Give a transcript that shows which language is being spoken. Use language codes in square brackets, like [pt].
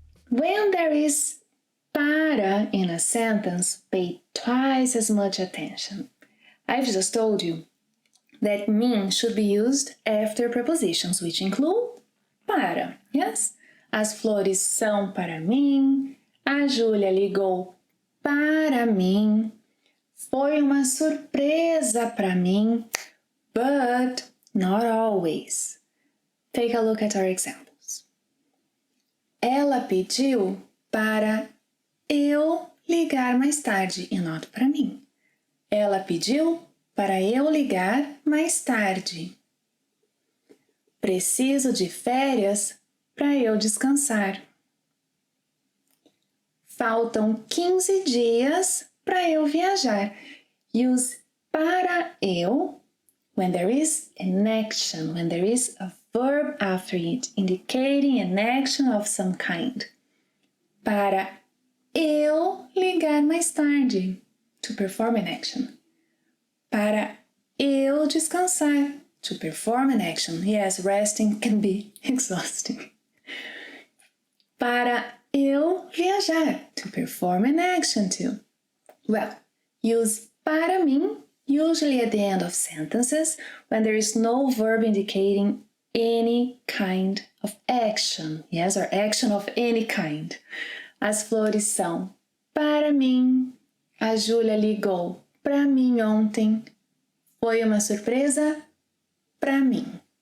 [en] When there is para in a sentence, pay twice as much attention. I've just told you that mim should be used after prepositions, which include para, yes? [pt] As flores são para mim, a Júlia ligou para mim, foi uma surpresa para mim, [en] but not always. Take a look at our examples. [pt] Ela pediu para eu ligar mais tarde e not para mim. Ela pediu para eu ligar mais tarde. Preciso de férias para eu descansar. Faltam 15 dias para eu viajar. [en] Use para eu when there is an action, when there is a verb after it, indicating an action of some kind. [pt] Para eu ligar mais tarde, [en] to perform an action. [pt] Para eu descansar, [en] to perform an action. Yes, resting can be exhausting. [pt] Para eu viajar, [en] to perform an action too. Well, use [pt] para mim [en] usually at the end of sentences when there is no verb indicating any kind of action. Yes, or action of any kind. [pt] As flores são para mim. A Júlia ligou para mim ontem. Foi uma surpresa para mim.